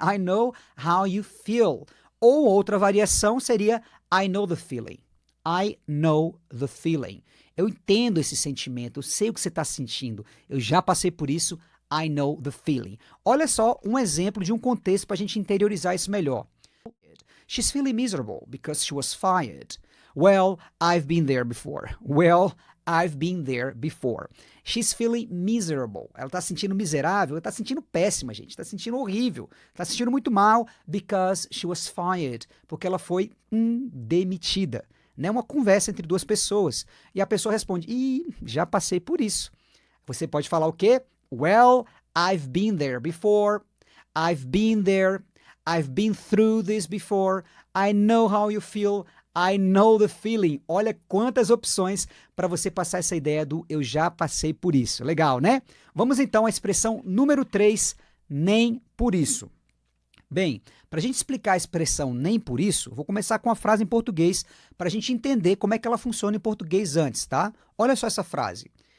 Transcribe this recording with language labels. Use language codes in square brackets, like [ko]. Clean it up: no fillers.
[en] I know how you feel. [pt] Ou outra variação seria [en] I know the feeling. I know the feeling. [pt] Eu entendo esse sentimento, eu sei o que você está sentindo, eu já passei por isso, I know the feeling. Olha só um exemplo de um contexto para a gente interiorizar isso melhor. [en] She's feeling miserable because she was fired. Well, I've been there before. Well, I've been there before. She's feeling miserable. [pt] Ela está se sentindo miserável, ela está se sentindo péssima, gente. Está se sentindo horrível. Está se sentindo muito mal [en] because she was fired. [pt] Porque ela foi demitida. Né? Uma conversa entre duas pessoas. E a pessoa responde, já passei por isso. Você pode falar o quê? [en] Well, I've been there before. I've been there. I've been through this before. I know how you feel. I know the feeling. [pt] Olha quantas opções para você passar essa ideia do eu já passei por isso. Legal, né? Vamos então à expressão número 3, nem por isso. Bem, para a gente explicar a expressão nem por isso, vou começar com a frase em português para a gente entender como é que ela funciona em português antes, tá? Olha só essa frase.